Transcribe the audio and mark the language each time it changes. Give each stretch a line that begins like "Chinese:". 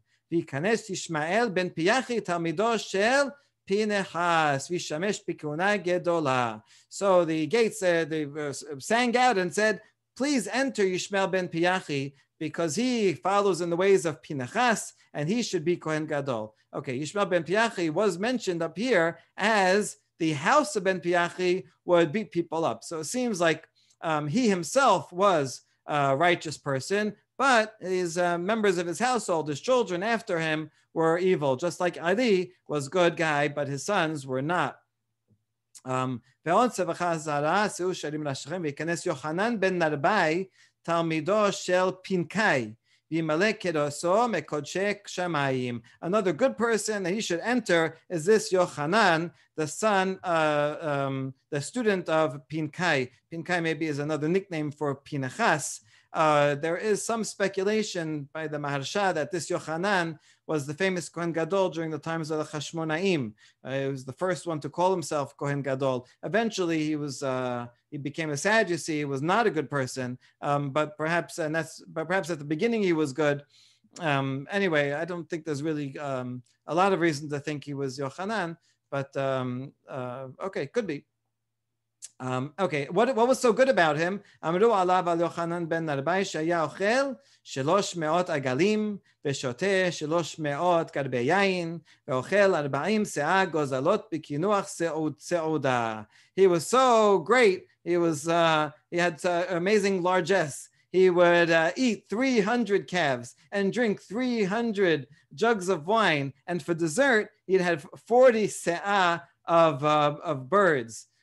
Hebrew: וייכנס ישמעאל בן פיחי תלמידו של פנחס וישמש בכהונה גדולה.
English: So the gates they sang out and said, please enter Yishmael ben Piachi, because he follows in the ways of Pinachas, and he should be Kohen Gadol. Okay, Yishmael ben Piachi was mentioned up here as the house of ben Piachi would beat people up. So it seems like he himself was a righteous person, but his members of his household, his children after him, were evil. Just like Ali was a good guy, but his sons were not.
Hebrew: ועוד צווחה זרה, שאו שרים לשכם, וייכנס יוחנן בן נרבי, תלמידו של פנקאי, וימלא כדוסו מקודשי שמיים.
English: Another good person that he should enter is this Yochanan, the son, the student of Pinkai. Pinkai maybe is another nickname for Pinachas. There is some speculation by the Maharsha that this Yochanan was the famous Kohen Gadol during the times of the Chashmonaim. He was the first one to call himself Kohen Gadol. Eventually, he became a Sadducee. He was not a good person, but perhaps at the beginning he was good. Anyway, I don't think there's really a lot of reason to think he was Yochanan, but okay, could be. Okay, what was so good about him?
Hebrew: אמרו עליו על יוחנן בן נרבי שהיה אוכל 300 עגלים ושותה 300 כרבי יין ואוכל 40 שאה גוזלות בקינוח סעודה.
English: He was so great. He had amazing largesse. He would eat 300 calves and drink 300 jugs of wine, and for dessert he'd have 40 se'ah of birds.